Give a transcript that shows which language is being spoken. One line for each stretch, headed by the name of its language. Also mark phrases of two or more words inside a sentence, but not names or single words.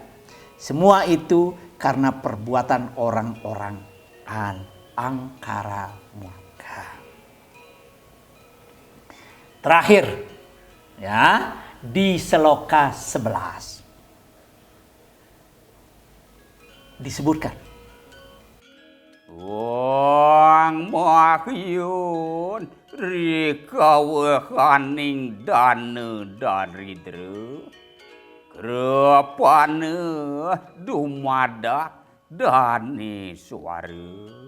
Indonesian: Semua itu karena perbuatan orang-orang angkara murka. Terakhir, ya, di Seloka 11 disebutkan,
Kawi: Wang mahyun rikawahaning dana daridra krepane dumadak dane suara.